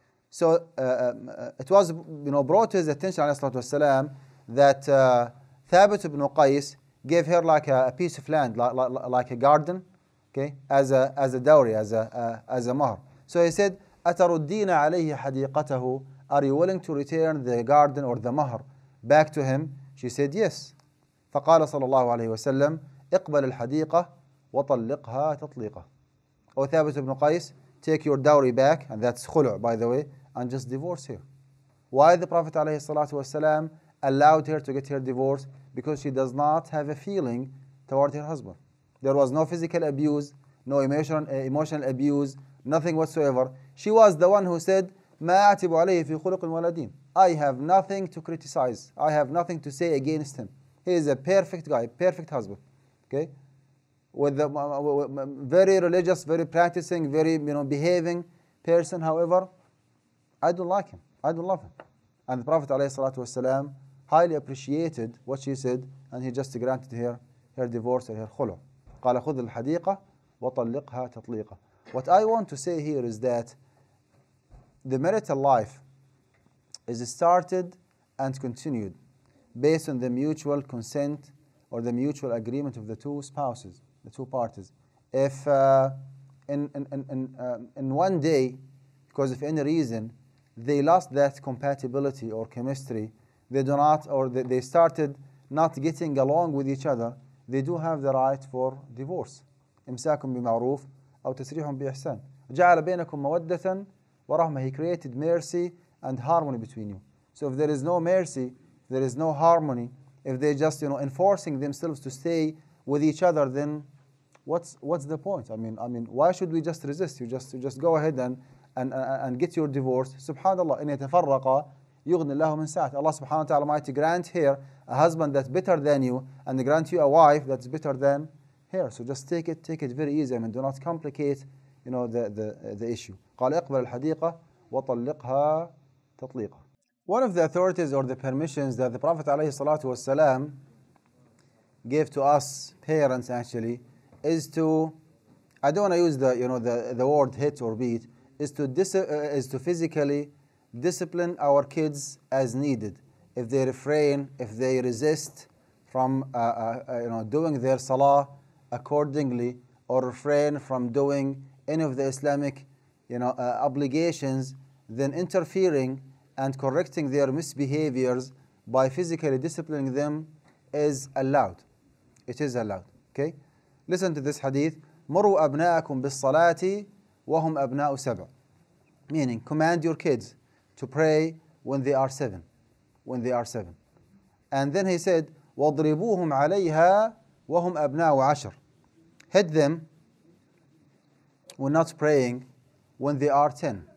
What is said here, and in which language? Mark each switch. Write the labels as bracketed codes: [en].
[en] So it was brought to his attention [ar] والسلام, [en] that Thabit ibn Qais gave her like a piece of land, like a garden, okay, as a dowry, as a mahr. So he said, [ar] أتردين عليه حديقته [en] are you willing to return the garden or the mahr back to him? She said, yes. [ar] فقال صلى الله عليه وسلم اقبل الحديقة وطلقها تطليقة. [en] O Thabit ibn Qais, take your dowry back, and that's khulu' by the way, and just divorce her. Why the Prophet ﷺ allowed her to get her divorce? Because she does not have a feeling toward her husband. There was no physical abuse, no emotional abuse, nothing whatsoever. She was the one who said, [ar] ما أعتب عليه في خلق ولا دين. [en] I have nothing to criticize. I have nothing to say against him. He is a perfect guy, perfect husband. Okay, with the very religious, very practicing, very behaving person. However, I don't like him. I don't love him. And the Prophet ﷺ highly appreciated what she said, and he just granted her divorce or her khulu'. [ar] قال خذ الحديقة وطلقها تطليقة. [en] What I want to say here is that the marital life is started and continued based on the mutual consent or the mutual agreement of the two spouses, the two parties. If in one day, because of any reason, they lost that compatibility or chemistry, they do not, or they started not getting along with each other, they do have the right for divorce. [ar] إمساك بمعروف أو تسريح بإحسان. جعل بينكم مودة ورحمة. [en] He created mercy and harmony between you. So if there is no mercy, if there is no harmony, if they just enforcing themselves to stay with each other, then what's the point? I mean, why should we just resist? You just go ahead and get your divorce. [ar] Subhanallah, إن يتفرقا يغني الله من سعته. [en] Allah subhanahu wa ta'ala might grant her a husband that's better than you, and grant you a wife that's better than her. So just take it very easy. I mean, do not complicate the issue. [ar] قال اقبل الحديقة وطلقها تطليقة. [en] One of the authorities or the permissions that the Prophet ﷺ gave to us parents actually is to, I don't want to use the word hit or beat, is to physically discipline our kids as needed. If they refrain, if they resist from doing their salah accordingly, or refrain from doing any of the Islamic obligations, then interfering and correcting their misbehaviors by physically disciplining them is allowed. It is allowed. Okay? Listen to this hadith. [ar] مروا أبناءكم بالصلاة وهم أبناء سبع. [en] Meaning, command your kids to pray when they are 7. When they are 7. And then he said, [ar] وَاضْرِبُوهُمْ عَلَيْهَا وَهُمْ أَبْنَاءُ عَشْرٍ. [en] Hit them when not praying when they are 10.